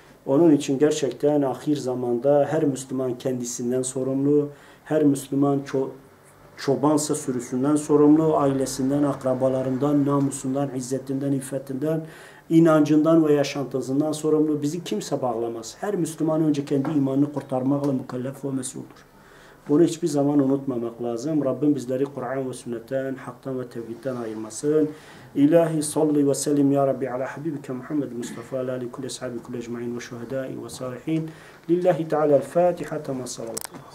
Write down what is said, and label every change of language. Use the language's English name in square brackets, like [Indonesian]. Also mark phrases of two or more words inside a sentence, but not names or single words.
[Turkish] Onun için gerçekten ahir zamanda her Müslüman kendisinden sorumlu, Her Müslüman çobansa sürüsünden sorumlu, ailesinden, akrabalarından, namusundan, izzetinden, iffetinden, inancından ve yaşantısından sorumlu. Bizi kimse bağlamaz. Her Müslüman önce kendi imanını kurtarmakla mükellef ve mesuldür. Bunu hiçbir zaman unutmamak lazım. Rabbim bizleri Kur'an ve sünnetten, haktan ve tevhidden ayırmasın. [Arabic] إلهي صل وسلم يا ربي على حبيبك محمد مصطفى على آل كل أصحاب كل أجمعين وشهداء وصالحين. لله تعالى الفاتحة. تمت صلوات الله.